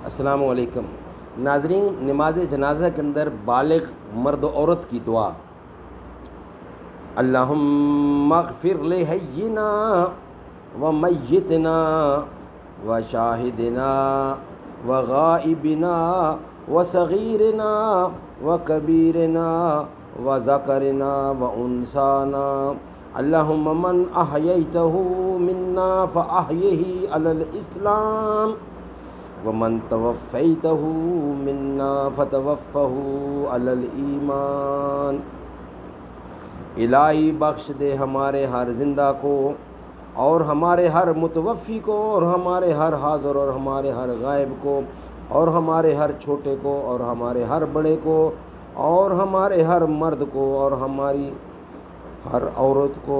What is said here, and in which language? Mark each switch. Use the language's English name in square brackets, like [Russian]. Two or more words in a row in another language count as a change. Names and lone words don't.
[Urdu] السلام علیکم ناظرین، نماز جنازہ کے اندر بالغ مرد و عورت کی دعا، [Arabic] اللہم اغفر لحینا و میتنا و شاہدنا و غائبنا و صغیرنا و کبیرنا و ذکرنا و انسانا، اللہم من احییتہ منا فاحیہ علی الاسلام ومن توفیتہ منا فتوفہ علی الایمان۔ [Urdu] الہی بخش دے ہمارے ہر زندہ کو اور ہمارے ہر متوفی کو اور ہمارے ہر حاضر اور ہمارے ہر غائب کو اور ہمارے ہر چھوٹے کو اور ہمارے ہر بڑے کو اور ہمارے ہر مرد کو اور ہماری ہر عورت کو۔